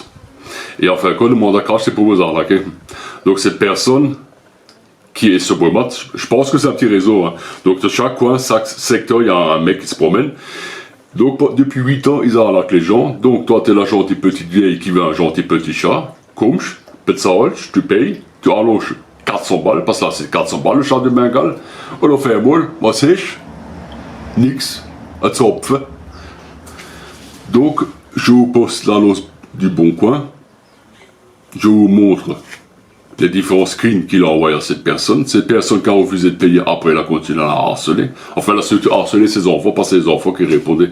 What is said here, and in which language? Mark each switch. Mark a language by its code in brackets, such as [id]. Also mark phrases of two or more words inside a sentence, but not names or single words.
[fr] Et enfin, quand le mandat cash, c'est pour vous arnaquer. Donc cette personne qui est sur Brumat, je pense que c'est un petit réseau, hein. Donc de chaque coin, chaque secteur, il y a un mec qui se promène. Donc depuis 8 ans, ils arnaquent les gens. Donc toi, t'es la gentille petite vieille qui veut un gentil petit chat. [de] Kommst, bezahlst, [fr] tu payes. Tu allonges 400 balles, parce que là c'est 400 balles le chat de Bengale. [de] Und auf einmal, was ist? Nix, [fr] un Zopf. Donc, je vous poste l'annonce du Bon Coin. Je vous montre les différents screens qu'il a envoyés à cette personne. Cette personne qui a refusé de payer, après elle a continué à la harceler. Enfin, elle a surtout harcelé ses enfants, pas ses enfants qui répondaient.